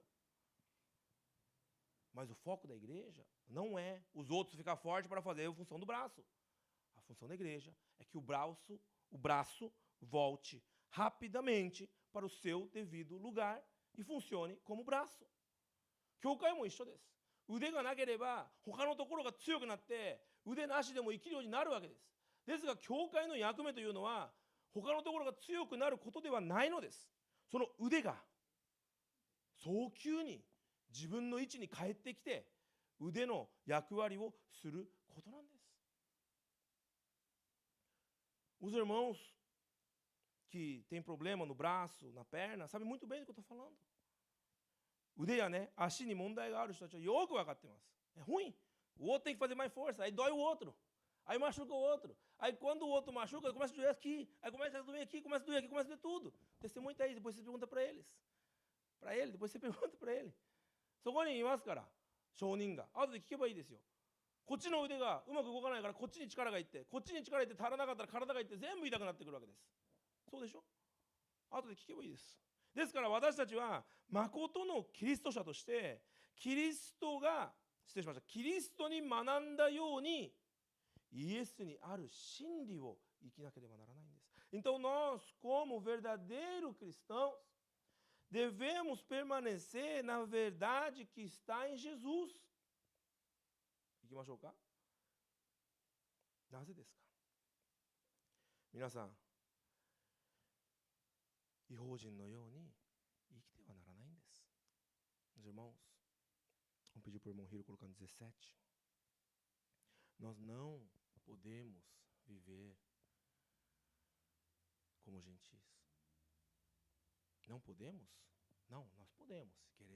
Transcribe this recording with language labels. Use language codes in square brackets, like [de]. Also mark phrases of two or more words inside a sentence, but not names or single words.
[pt] Mas o foco da igreja não é os outros ficar forte para fazer a função do braço. A função da igreja é que o braço volte rapidamente para o seu devido lugar e funcione como braço. [ja] 教会も一緒です。腕がなければ他のところが強くなって腕なしでも生きるようになるわけです。ですが教会の役目というのは他のところが強くなることではないのです。その腕が早急に自分の位置に帰ってきて腕の役割をすることなんです。 [pt] Os irmãos que têm problema no braço, na perna, sabem muito bem do que eu estou falando. [ja] 腕やね、足に問題がある人たちはよく分かってます。 [pt] É ruim. O outro tem que fazer mais força, aí dói o outro. Aí machuca o outro. Aí quando o outro machuca, começa a doer aqui. Aí começa a doer aqui, começa a doer aqui, começa a doer tudo. Testemunho está aí, depois você pergunta para eles. Para ele, depois você pergunta para ele. [ja] そこにいますから、証人が。後で聞けばいいですよ。こっちの腕がうまく動かないからこっちに力がいって、こっちに力がいって足らなかったら体がいって全部痛くなってくるわけです。そうでしょ？後で聞けばいいです。ですから私たちは誠のキリスト者としてキリストに学んだようにイエスにある真理を生きなければならないんです。 [pt] Então nós, como verdadeiros cristãos, devemos permanecer na verdade que está em Jesus. [ja] 行きましょうか。なぜですか？皆さん、異邦人のように生きてはならないんです。 [pt] Meus irmãos, vamos pedir para o irmão Hiro colocar no 17. Nós não podemos viver como gentis. Não podemos? Não, nós podemos, se querer.